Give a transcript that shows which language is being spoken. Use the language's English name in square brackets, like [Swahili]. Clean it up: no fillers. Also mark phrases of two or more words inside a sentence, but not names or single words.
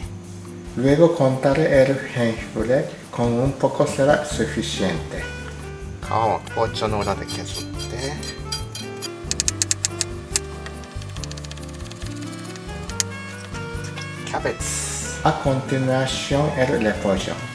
[Spanish] Luego contaré el jengibre, con un poco será suficiente. [Japanese] 皮を包丁の裏で削ってキャベツ [Spanish] A continuación el repollo.